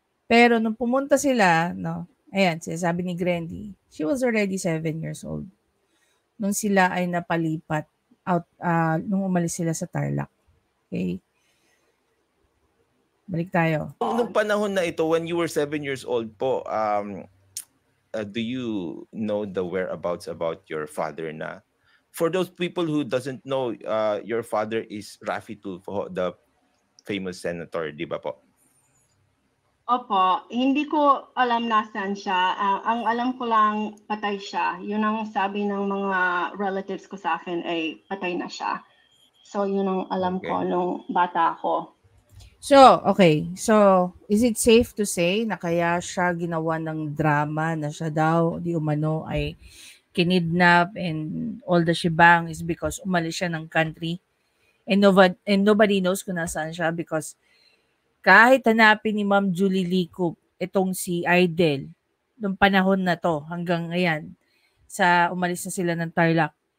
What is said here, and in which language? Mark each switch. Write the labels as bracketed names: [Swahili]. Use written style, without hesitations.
[Filipino] Pero nung pumunta sila, no, ayan, sinasabi ni Grandy, [English] she was already 7 years old. [Filipino] Nung sila ay napalipat out, nung umalis sila sa Tarlac. [English] Okay? [Filipino] Balik tayo. Nung panahon na ito, [English] when you were 7 years old po, do you know the whereabouts about your father na? For those people who doesn't know, your father is Raffy Tulfo, the famous senator, [Filipino] di ba po? Opo, hindi ko alam nasaan siya. Ang alam ko lang patay siya. Yun ang sabi ng mga relatives ko sa akin ay patay na siya. So yun ang alam ko nung bata ako. [English] So, okay. [Filipino] So, is it safe to say na kaya siya ginawa ng drama na siya daw, di umano, ay kinidnap [English] and all the shebang is because [Filipino] umalis siya ng country and [English] nobody knows [Filipino] kung nasaan siya because kahit hanapin ni Ma'am Julie Licup itong si Idol nung panahon na to hanggang ngayon sa umalis na sila ng Tarlac.